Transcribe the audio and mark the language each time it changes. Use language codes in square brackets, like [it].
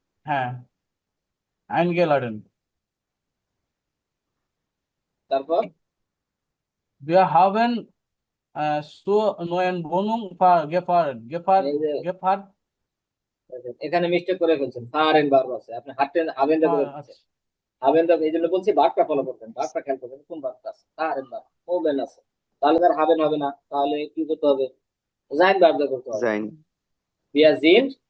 [bn] হ্যাঁ eingeladen. তারপর [de] Wir haben zur neuen Wohnung gefahren. [bn] এই যে [de] Gefahren. [bn] এখানে মিস্টেক করে ফেলছেন, ফারেন ভার্ব আছে, আপনি হাঁটেন হাবেন দা করে ফেলছেন। হাবেন দা, এই জন্য বলছি ভার্বটা ফলো করবেন, ভার্বটা খেয়াল করবেন কোন ভার্বটা আছে। ফারেন ভার্ব ওবেন আছে, তাহলে তার হাবেন হবে না, তাহলে কি করতে হবে? জাইন ভার্ব দা করতে হবে। জাইন, বিয়া জিন,